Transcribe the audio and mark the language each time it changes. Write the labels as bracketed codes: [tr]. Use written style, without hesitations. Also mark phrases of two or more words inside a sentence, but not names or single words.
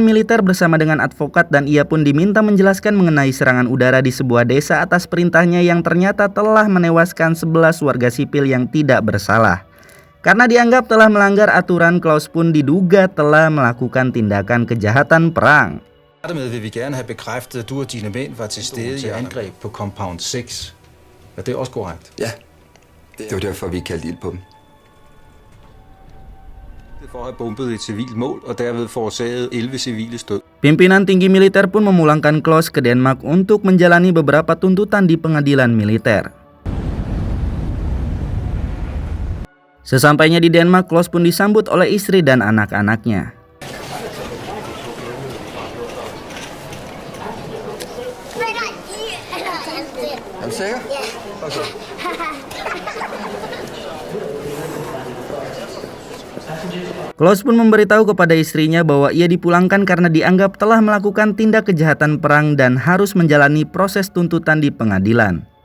[id] militer bersama dengan advokat dan ia pun diminta menjelaskan mengenai serangan udara di sebuah desa atas perintahnya yang ternyata telah menewaskan 11 warga sipil yang tidak bersalah. Karena dianggap telah melanggar aturan, Klaus pun diduga telah melakukan tindakan kejahatan perang. [da] Dermed vil vi gerne have bekræftet, at du og dine mænd var til stede i angreb på Compound 6. Er det også korrekt? Ja, det var derfor, vi kaldte ild på dem. For at have bombet et civilt mål og derved forårsaget 11 civiles død. [id] Pimpinan tinggi militer pun memulangkan Klaus ke Denmark untuk menjalani beberapa tuntutan di pengadilan militer. Sesampainya di Denmark, Klaus pun disambut oleh istri dan anak-anaknya. Klaus pun memberitahu kepada istrinya bahwa ia dipulangkan karena dianggap telah melakukan tindak kejahatan perang dan harus menjalani proses tuntutan di pengadilan.